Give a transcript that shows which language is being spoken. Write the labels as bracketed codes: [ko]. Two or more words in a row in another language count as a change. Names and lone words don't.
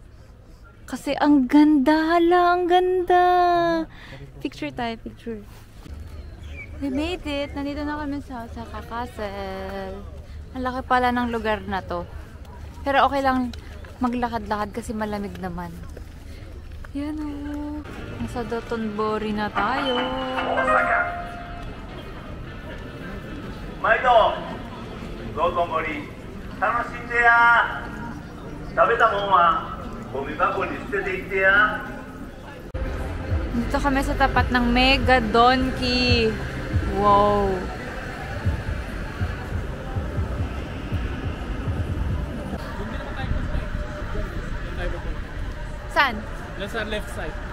[tl] Kasi ang ganda, hala, ang ganda. Picture tayo, [en] picture. We made it. [tl] Nandito na kami sa Osaka Castle. Ang laki pala ng lugar na to. Pero okay lang maglakad-lakad kasi malamig naman. Yan o. Nasa Dotonbori na tayo. Maito! [ja] 道頓堀楽しんでや食べたもんはゴミ箱に捨てていってや [tl] Dito kami sa tapat ng Mega Donkey. Wow! Saan? nasa [en] left side.